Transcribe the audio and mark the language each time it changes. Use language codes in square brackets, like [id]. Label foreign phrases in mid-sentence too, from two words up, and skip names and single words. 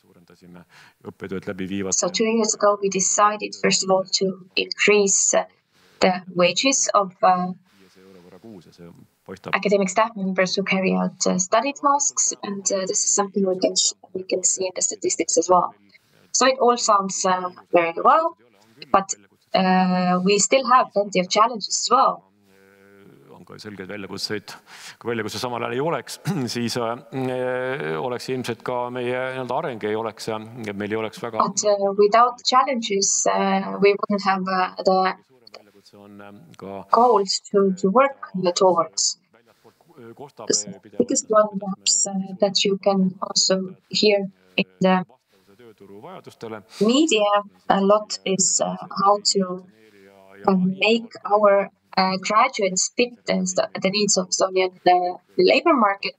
[en] So 2 years ago, we decided, first of all, to increase the wages of academic staff members who carry out study tasks, and this is something we can see in the statistics as well. So it all sounds very well, but we still have plenty of challenges as well. [et] Selgeid väljakutseid. Kui väljakutse samal ajal ei oleks, siis oleks ilmselt ka meie areng ei oleks ja meil ei oleks väga... [en] But without challenges, we wouldn't have the goals to work towards. The biggest one perhaps that you can also hear in the media a lot is how to make our graduates fit the needs of Estonian labor market.